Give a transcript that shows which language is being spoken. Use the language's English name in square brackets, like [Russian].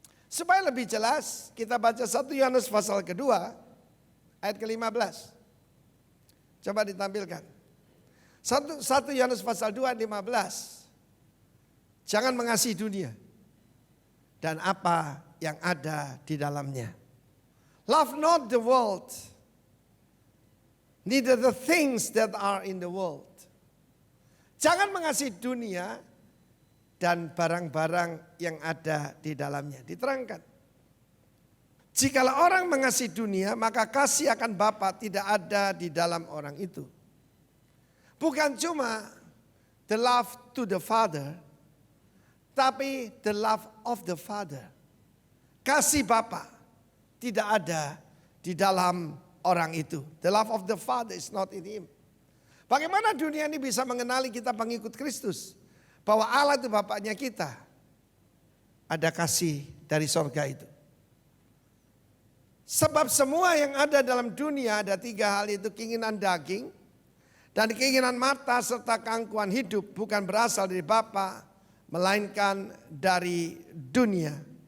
[Indonesian] Supaya lebih jelas, kita baca 1 Yohanes pasal kedua, ayat ke-15. Coba ditampilkan. 1 Yohanes pasal 2 ayat 15. Jangan mengasihi dunia dan apa yang ada di dalamnya. [English] Love not the world, neither the things that are in the world. [Indonesian] Jangan mengasihi dunia dan barang-barang yang ada di dalamnya. Diterangkan. Jikalau orang mengasihi dunia, maka kasih akan Bapa tidak ada di dalam orang itu. Bukan cuma [English] the love to the Father, [Indonesian] tapi [English] the love of the Father. [Indonesian] Kasih Bapa tidak ada di dalam orang itu. [English] The love of the Father is not in him. [Indonesian] Bagaimana dunia ini bisa mengenali kita pengikut Kristus? Bahwa Allah itu Bapaknya kita. Ada kasih dari sorga itu. Sebab semua yang ada dalam dunia ada 3 hal itu, keinginan daging dan keinginan mata serta keangkuhan hidup bukan berasal dari Bapa melainkan dari dunia.